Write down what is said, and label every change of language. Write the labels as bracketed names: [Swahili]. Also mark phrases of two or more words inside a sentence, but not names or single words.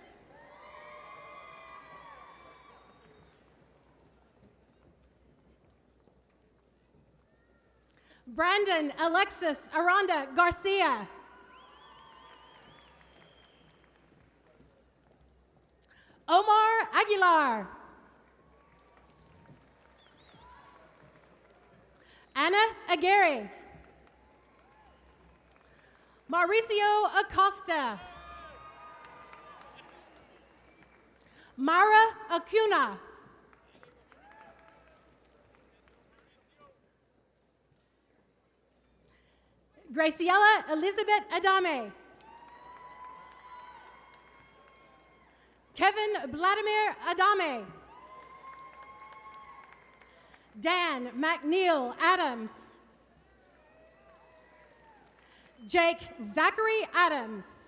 [Spanish] Brandon Alexis Aranda Garcia. Omar Aguilar. Anna Aguirre. Mauricio Acosta. Mara Acuna. Graciela Elizabeth Adame. Kevin Vladimir Adame. Dan McNeil Adams. Jake Zachary Adams.